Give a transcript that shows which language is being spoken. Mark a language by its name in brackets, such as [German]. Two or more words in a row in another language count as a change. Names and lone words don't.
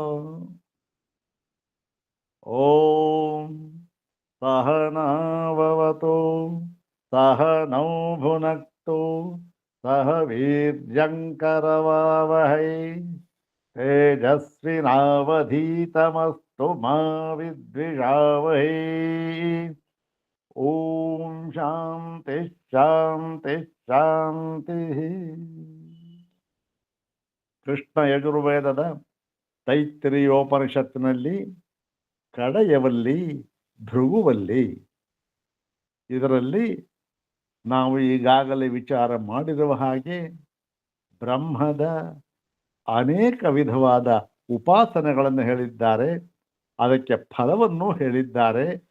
[Sanskrit] ॐ सहनाववतु सहनौ भुनक्तु सह वीर्यङ्करवावहै तेजस्विनावधीतमस्तु मा विद्विषावहै। ಓಂ ಶಾಂತಿ ಶಾಂತಿ ಶಾಂತಿ. [Kannada] ಕೃಷ್ಣ ಯಜುರ್ವೇದದ ತೈತ್ತಿರೀಯೋಪನಿಷತ್ತಿನಲ್ಲಿ ಕಡೆಯವಲ್ಲಿ ಭೃಗುವಲ್ಲಿ, ಇದರಲ್ಲಿ ನಾವು ಈಗಾಗಲೇ ವಿಚಾರ ಮಾಡಿರುವ ಹಾಗೆ ಬ್ರಹ್ಮದ ಅನೇಕ ವಿಧವಾದ ಉಪಾಸನೆಗಳನ್ನು ಹೇಳಿದ್ದಾರೆ, ಅದಕ್ಕೆ ಫಲವನ್ನು ಹೇಳಿದ್ದಾರೆ.